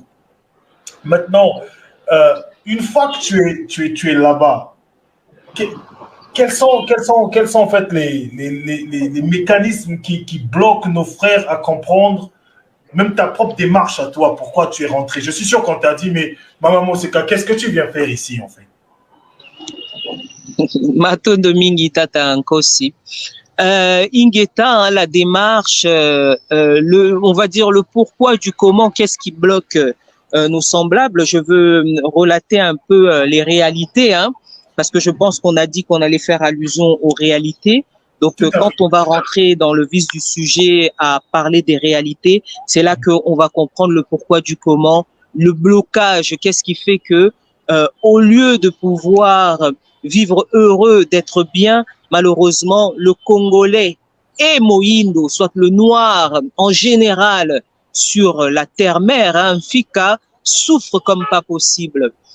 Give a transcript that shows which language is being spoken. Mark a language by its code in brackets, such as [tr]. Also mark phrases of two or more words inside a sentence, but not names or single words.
[fr] Maintenant, une fois que tu es là-bas, quels sont en fait les mécanismes qui bloquent nos frères à comprendre même ta propre démarche à toi, pourquoi tu es rentré? Je suis sûr qu'on t'a dit, mais Maman Moseka, qu'est-ce que tu viens faire ici en fait? [ln] Matondo mingi tata Nkosi. Ingeta, [fr] hein, la démarche, on va dire le pourquoi du comment, qu'est-ce qui bloque nos semblables. Je veux relater un peu les réalités, hein, parce que je pense qu'on a dit qu'on allait faire allusion aux réalités. Donc, quand on va rentrer dans le vif du sujet à parler des réalités, c'est là qu'on va comprendre le pourquoi du comment, le blocage, qu'est-ce qui fait que, au lieu de pouvoir vivre heureux, d'être bien, malheureusement, le Congolais et Moïndo, soit le noir en général sur la terre-mère, hein, Fika, souffre comme pas possible.